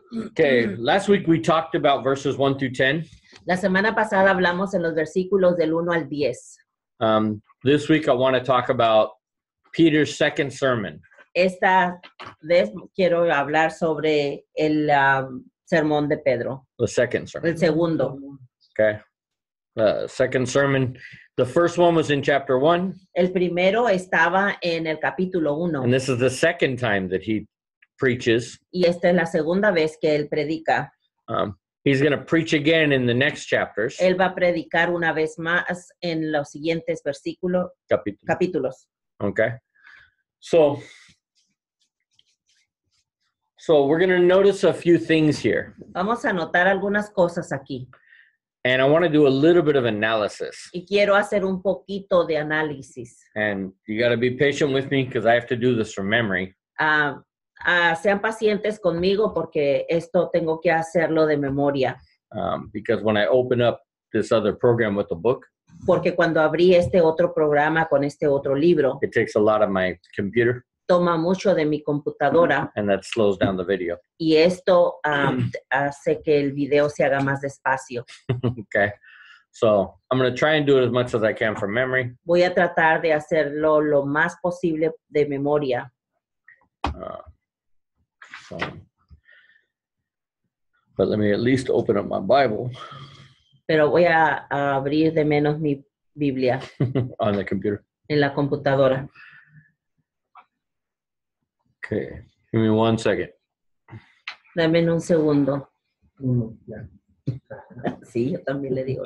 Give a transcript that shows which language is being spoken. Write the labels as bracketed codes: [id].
[en] Okay, last week we talked about verses 1 through 10. [es] La semana pasada hablamos en los versículos del 1 al 10. [en] This week I want to talk about Peter's second sermon. [es] Esta vez quiero hablar sobre el sermón de Pedro. [en] The second sermon. [es] El segundo. [en] Okay. Second sermon. The first one was in chapter 1. [es] El primero estaba en el capítulo 1. [en] And this is the second time that he preaches. [es] Y esta es la segunda vez que él predica. [en] He's going to preach again in the next chapters. [es] Él va a predicar una vez más en los siguientes versículos, capítulos. [en] Okay. So we're going to notice a few things here. [es] Vamos a notar algunas cosas aquí. [en] And I want to do a little bit of analysis. [es] Y quiero hacer un poquito de análisis. [en] And you got to be patient with me because I have to do this from memory. [es] Sean pacientes conmigo porque esto tengo que hacerlo de memoria. [en] Because when I open up this other program with the book, [es] porque cuando abrí este otro programa con este otro libro, [en] it takes a lot of my computer. [es] Toma mucho de mi computadora. [en] And that slows down the video. [es] Y esto hace que el video se haga más despacio. [en] Okay. So I'm going to try and do it as much as I can from memory. [es] Voy a tratar de hacerlo lo más posible de memoria. [en] But let me at least open up my Bible. [es] Pero voy a abrir de menos mi Biblia. [en] On the computer. [es] En la computadora. [en] Okay. Give me 1 second. [es] Dame un segundo. Sí, yo también le digo.